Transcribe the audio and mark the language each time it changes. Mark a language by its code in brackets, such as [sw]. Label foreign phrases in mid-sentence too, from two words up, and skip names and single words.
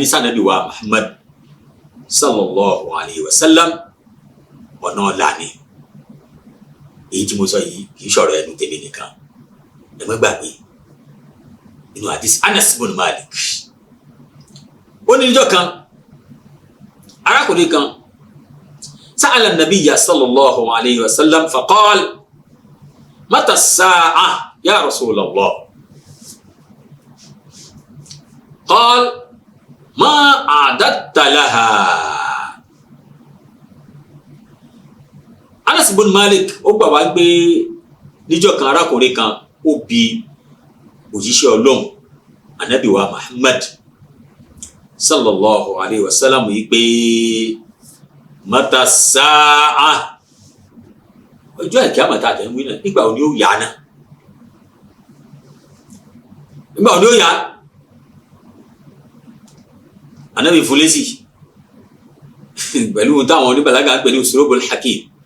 [yo] sànàbì wa Muhammad [ar] صلى الله عليه وسلم [yo] ọ̀nà ọ̀la ni èyí tí mo sọ yìí kì í ṣọ̀rọ̀ ẹnu tèmi nìkan ẹ má gbàgbé inú hadith Anas ibn Malik ó ní níjọ́ kan arákùnrin kan [ar] سأل النبي صلى الله عليه وسلم فقال متى الساعة يا رسول الله قال ما أعددت لها. [yo] Anas ibn Malik ó gbà wá gbé níjọ́ kan arákùnrin kan ó bi òjíṣẹ́ Ọlọ́run Ànábì wa Muhammad [ar] صلى الله عليه وسلم [yo] yìí pé [ar] متى ساعة [yo] ọjọ́ ìkíyàmọ̀ tá a tẹ̀ ń wí náà nígbà wo ni ó yá náà nígbà wo ni ó yá Ànábì fún lésì pẹ̀lú táwọn oníbàlágà ń pè ní [ar] أسلوب الحكيم